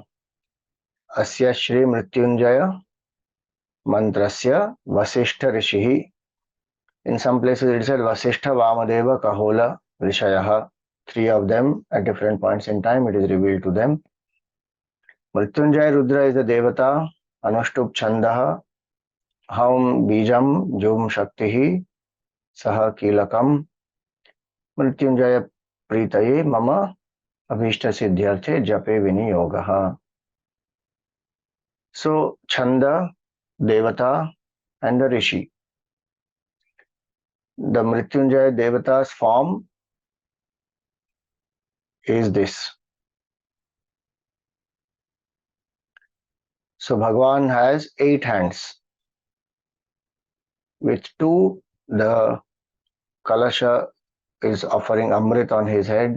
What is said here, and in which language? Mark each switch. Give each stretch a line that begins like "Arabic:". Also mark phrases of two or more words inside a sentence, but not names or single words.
Sanskrit: अस्य श्री मृत्युञ्जय मन्त्रस्य वसिष्ठ ऋषिः.
English: In some places it said
Sanskrit: वसिष्ठ वामदेव कहोल ऋषयः.
English: Three of them at different points in time it is revealed to them. Mrityunjaya Rudra is the Devata.
Sanskrit: अनुष्टुप् छन्दः. हौं बीजम् जूं शक्तिः. सः कीलकम्. मृत्युञ्जय प्रीतये मम अभीष्ट सिद्ध्यर्थे जपे विनियोगः.
English: So, Chanda, Devata, and the Rishi. The Mrityunjaya Devata's form is this. So, Bhagwan has 8 hands. With 2, the Kalasha is offering Amrit on his head.